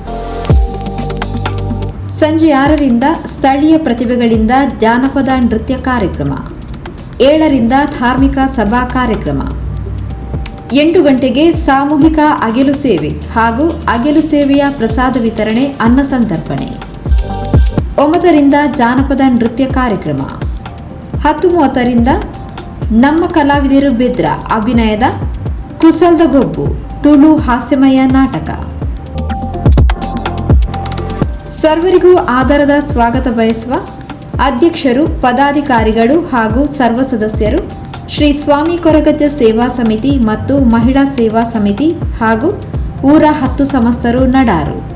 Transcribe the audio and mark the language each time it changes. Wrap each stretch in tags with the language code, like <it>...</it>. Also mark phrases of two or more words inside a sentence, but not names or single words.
<kn>ಸಂಜೆ 6ರಿಂದ ಸ್ಥಳೀಯ ಪ್ರತಿಭೆಗಳಿಂದ ಜಾನಪದ ನೃತ್ಯ ಕಾರ್ಯಕ್ರಮ, 7ರಿಂದ ಧಾರ್ಮಿಕ ಸಭಾ ಕಾರ್ಯಕ್ರಮ, 8 ಗಂಟೆಗೆ ಸಾಮೂಹಿಕ ಅಗೆಲು ಸೇವೆ ಹಾಗೂ ಅಗೆಲು ಸೇವೆಯ ಪ್ರಸಾದ ವಿತರಣೆ, ಅನ್ನ ಸಂತರ್ಪಣೆ, 9ರಿಂದ ಜಾನಪದ ನೃತ್ಯ ಕಾರ್ಯಕ್ರಮ, 10:30ರಿಂದ ನಮ್ಮ ಕಲಾವಿದರು ಬೆದ್ರ ಅಭಿನಯದ ಕುಸಲ್ದ ಗೊಬ್ಬು ತುಳು ಹಾಸ್ಯಮಯ ನಾಟಕ. ಸರ್ವರಿಗೂ ಆಧಾರದ ಸ್ವಾಗತ ಬಯಸುವ ಅಧ್ಯಕ್ಷರು, ಪದಾಧಿಕಾರಿಗಳು ಹಾಗೂ ಸರ್ವ ಸದಸ್ಯರು ಶ್ರೀ ಸ್ವಾಮಿ ಕೊರಗಜ್ಜ ಸೇವಾ ಸಮಿತಿ ಮತ್ತು ಮಹಿಳಾ ಸೇವಾ ಸಮಿತಿ ಹಾಗೂ ಊರ 10 ಸಮಸ್ತರು, ನಡಾರು.</kn>